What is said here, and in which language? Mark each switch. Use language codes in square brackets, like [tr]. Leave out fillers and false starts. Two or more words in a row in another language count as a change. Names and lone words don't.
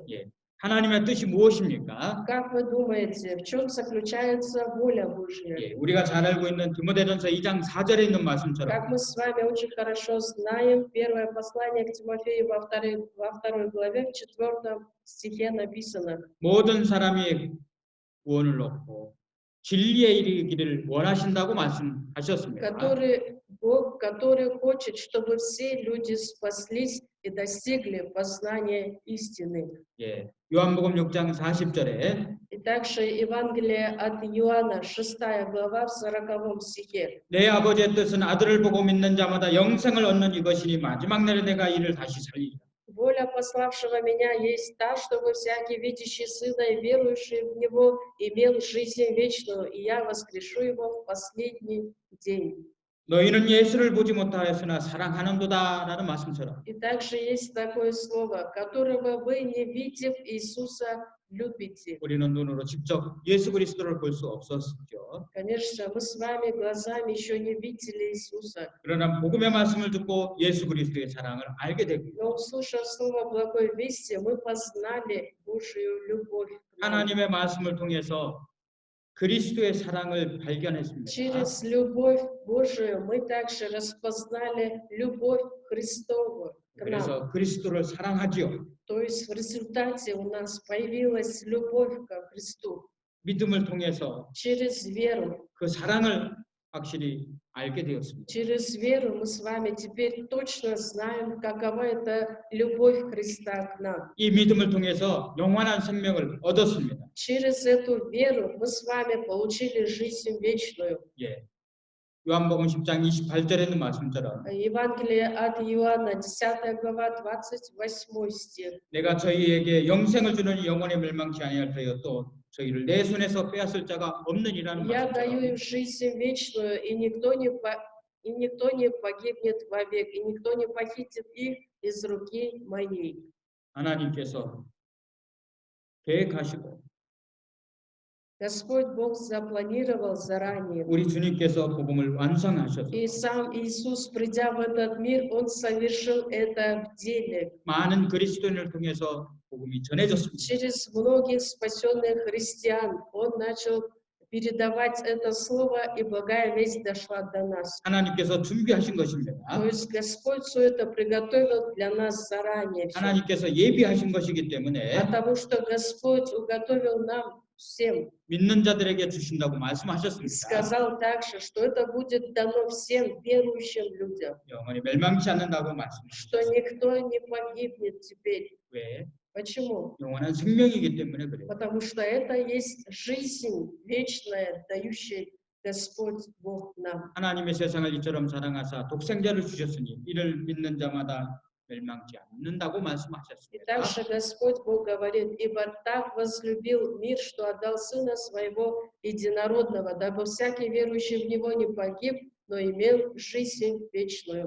[ko] 예. 하나님의 뜻이 무엇입니까? [ru] Как вы думаете, в чем заключается воля Божья? [ko] 예, 우리가 잘 알고 있는 디모데전서 2장 4절에 있는 말씀처럼 [ru] Как мы с вами очень хорошо знаем, первое послание к Тимофею во второй главе, в 4 стихе написано: [ko] 모든 사람이 구원을 얻고 진리에 이르기를 원하신다고 말씀하셨습니다. [ru] Бог, который хочет, чтобы все люди спаслись и достигли познания истины. [ko] 예, 요한복음 6장 40절에 [ru] И также Евангелие от Иоанна, 6 глава, в 40 стихе. [ko] 내 아버지의 뜻은 아들을 보고 믿는 자마다 영생을 얻는 이것이니 마지막 날에 내가 이를 다시 살리리라. [ru] Воля пославшего меня есть та, чтобы всякий, видящий Сына и верующий в Него, имел жизнь вечную, и я воскрешу его в последний день. [ko] 너희는 예수를 보지 못하였으나 사랑하는도다라는 말씀처럼 [ru] И также есть такое слово, которого вы, не видев Иисуса, любите. [ko] 우리는 눈으로 직접 예수 그리스도를 볼 수 없었죠. [ru] Конечно, мы с вами глазами еще не видели Иисуса, [ko] 그러나 복음의 말씀을 듣고 예수 그리스도의 사랑을 알게 되고요. [ru] но услышав слово благой вести, мы познали Божию любовь к нам. [ko] 하나님의 말씀을 통해서 그리스도의 사랑을 발견했습니다. [ru] Через любовь Божию мы также распознали любовь Христову к нам. [ko] 그래서 그리스도를 사랑하지요. [ru] То есть в результате у нас появилась любовь ко Христу. [ko] 믿음을 통해서 [ru] Через веру. [ko] 그 사랑을 확실히 알게 되었습니다. [ru] Через веру мы с вами теперь точно знаем, какова это любовь Христа к нам. [ko] 이 믿음을 통해서 영원한 생명을 얻었습니다. [ru] Через эту веру мы с вами получили жизнь вечную. [ko] 예. 요한복음 10장 28절에 있는 말씀처럼 [ru] Евангелие от Иоанна, 10 глава, 28 стих. [ko] 내가 저희에게 영생을 주는 영원히 멸망치 아니할 터여 또 저희를 내 손에서 빼앗을 자가 없느니라는 [ru] Я даю [ko] 말씀처럼 [ru] им жизнь вечную, и никто не погибнет вовек, и никто не похитит их из руки моей. [ko] 하나님께서 계획하시고 [ru] Господь Бог запланировал заранее. [ko] 우리 주님께서 복음을 완성하셔서 [ru] И сам Иисус, придя в этот мир, Он совершил это в деле. [ko] 많은 그리스도인을 통해서 복음이 전해졌습니다. [ru] Через многих спасенных христиан Он начал передавать это слово, и благая весть дошла до нас. [ko] 하나님께서 준비하신 것입니다. [ru] То есть Господь все это приготовил для нас заранее. всё. [ko] 하나님께서 예비하신 것이기 때문에 [ru] Потому что Господь уготовил нам всем. [ko] 믿는 자들에게 주신다고 [ru] И [ko] 말씀하셨습니다. [ru] сказал также, что это будет дано всем верующим людям. [ko] 영원히 멸망치 않는다고 [ru] Что [ko] 말씀하셨습니다. [ru] никто не погибнет теперь. [ko] 왜? [ru] Почему? [ko] 영원한 생명이기 때문에 그래요. [ru] Потому что это есть жизнь вечная, дающая Господь Бог нам. [ko] 하나님의 세상을 이처럼 사랑하사 독생자를 주셨으니 이를 믿는 자마다 멸망치 않는다고 [ru] И [ko] 말씀하셨습니다. [ru] также Господь Бог говорит: «Ибо так возлюбил мир, что отдал Сына Своего Единородного, дабы всякий верующий в Него не погиб, но имел жизнь вечную».